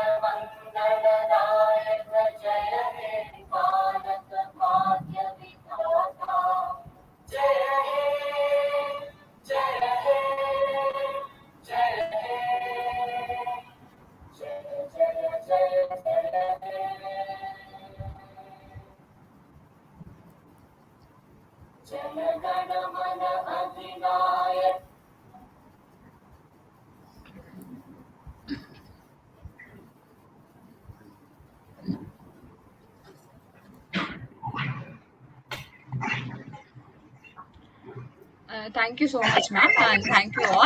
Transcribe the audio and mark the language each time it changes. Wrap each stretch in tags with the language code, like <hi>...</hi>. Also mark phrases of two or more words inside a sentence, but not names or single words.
<sa>मंगल दायक जय हे भारत भाग्य विधाता जय हे जय हे जय हे जय जय जय जय जन गण मन अधिनायक</sa> <en>Thank you so much, ma'am, and thank you all.</en>